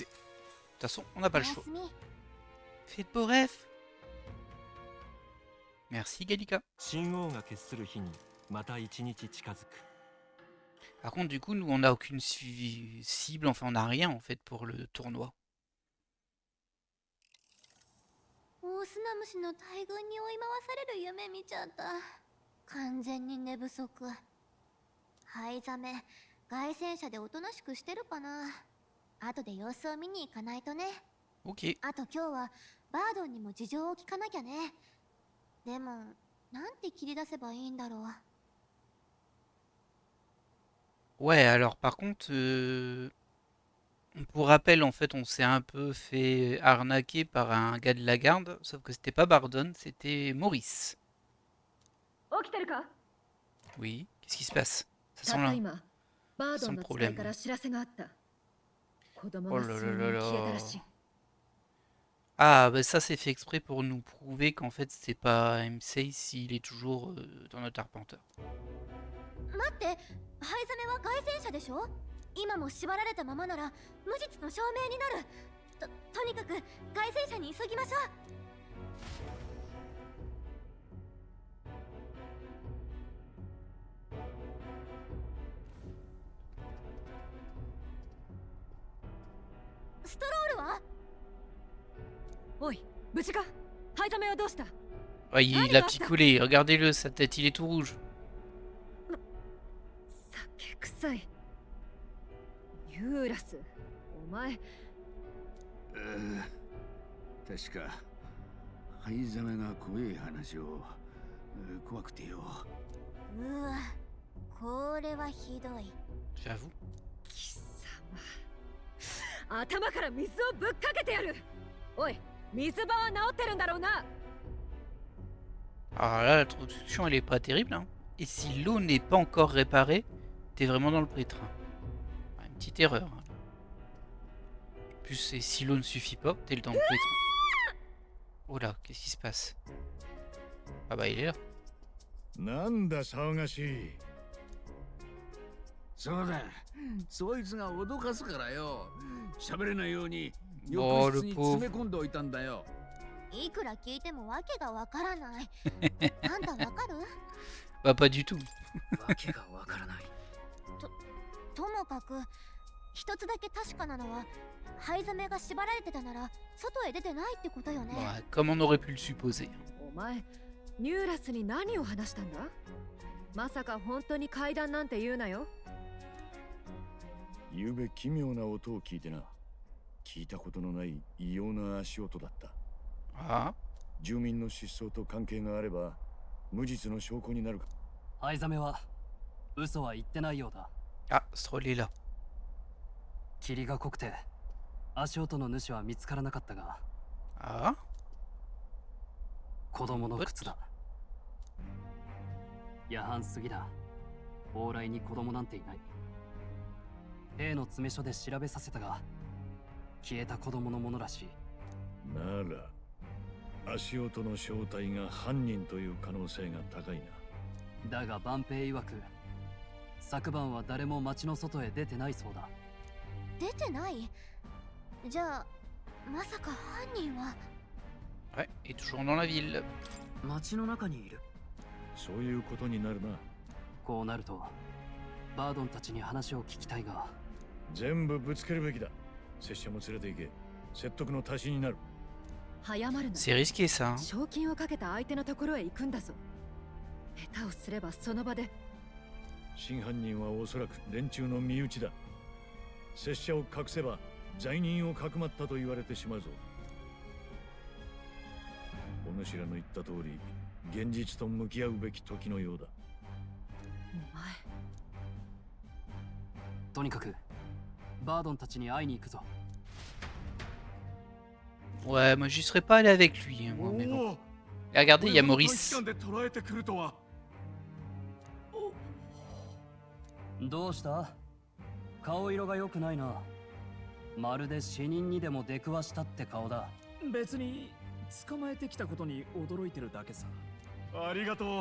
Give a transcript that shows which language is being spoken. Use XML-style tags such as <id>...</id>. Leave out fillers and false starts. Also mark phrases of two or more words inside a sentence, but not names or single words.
<fr>De toute façon, on n'a pas le choix. Fais de beaux rêves. Merci Gallica. Par contre, du coup, nous, on n'a aucune cible, enfin, on n'a rien, en fait, pour le tournoi.</fr> <ja>オオスナムシの大群に追い回される夢見ちゃった。完全に寝不足。ハイザメ、凱旋者でおとなしくしてるかな。後で様子を見に行かないとね。</ja> <fr>Ok.</fr> <ja>あと今日はバードンにも事情を聞かなきゃね。でも、なんて切り出せばいいんだろう。</ja> <fr>Ouais, alors par contre, pour rappel, en fait, on s'est un peu fait arnaquer par un gars de la garde, sauf que c'était pas Bardon, c'était Maurice. Oui, qu'est-ce qui se passe? Ça sent le problème. Oh là là là là. Ah, bah ça c'est fait exprès pour nous prouver qu'en fait c'est pas MC s'il est toujours dans notre arpenteur.</fr> <ja>待って、ハイザメは凱旋者でしょ？今も縛られたままなら無実の証明になる。とにかく凱旋者に急ぎましょう。ストロールは？おい、無事か？ハイザメはどうした？</ja> <fr>Ah, il a picolé, regardez-le, sa tête, il est tout rouge.</fr> <ja>酒臭い。ユーラス、お前。確かハイザメが怖い話を怖くてよ。うわ、これはひどい。</ja> <fr>J'avoue.</fr> <ja>貴様、頭から水をぶっかけてやる。おい、水場は治ってるんだろうな。</ja> <fr>Alors là, la traduction elle est pas terrible, hein. Et si l'eau n'est pas encore réparée, t'es vraiment dans le pétrin. Enfin, une petite erreur. Hein. En plus, si l'eau ne suffit pas, t'es dans le pétrin. Oh là, qu'est-ce qui se passe? Ah bah il est là.</fr> <ja>なんだ騒がしい。そうだ、そいつが脅かすからよ。喋れないように浴室に詰め込んでおいたんだよ。いくら聞いてもわけがわからない。あんたわかる？</ja> <fr>Bah pas du tout.</fr> <ja>わけがわからない。ともかく一つだけ確かなのは、ハイザメが縛られてたなら外へ出てないってことよね。</ja> <fr>Bah, comme on aurait pu le supposer.</fr> <ja>お前、ニューラスに何を話したんだ？まさか本当に階段なんて言うなよ。ゆうべ奇妙な音を聞いてな。聞いたことのない異様な足音だった。</ja> <fr>Ah.</fr> <ja>住民の失踪と関係があれば無実の証拠になるか。ハイザメは嘘は言ってないようだ。</ja> <fr>Ah, ce troll est là.</fr> <ja>霧が濃くて足音の主は見つからなかったが、</ja> <fr>Ah.</fr> <ja>子供の靴だ。夜半過ぎだ。往来に子供なんていない。兵の詰め所で調べさせたが、消えた子供のものらしい。なら足音の正体が犯人という可能性が高いな。だが万平曰く、昨晩は誰も町の外へ出てないそうだ。出てない？じゃあまさか犯人は。</ja> <fr>Ouais, et toujours dans la ville.</fr> <ja>町の中にいる。そういうことになるな。こうなるとバードンたちに話を聞きたいが。全部ぶつけるべきだ。拙者も連れて行け。説得の足しになる。早まるな。</ja> <fr>C'est risqué ça. Hein.</fr> <ja>賞金をかけた相手のところへ行くんだぞ。下手をすればその場で。真犯人はおそらく連中の身内だ。拙者を隠せば罪人をかくまったと言われてしまうぞ。お主らの言った通り、現実と向き合うべき時のようだ。お前。とにかくバードンたちに会いに行くぞ。</ja> <fr>Ouais, moi j'y serais pas allé avec lui, hein, moi, mais bon. おお Et regardez, il y a</fr> <ja>これほど短期 Maurice. 間で捉えてくるとは。どうした？顔色が良くないな。まるで死人にでも出くわしたって顔だ。別に捕まえてきたことに驚いてるだけさ。ありがとう。</ja>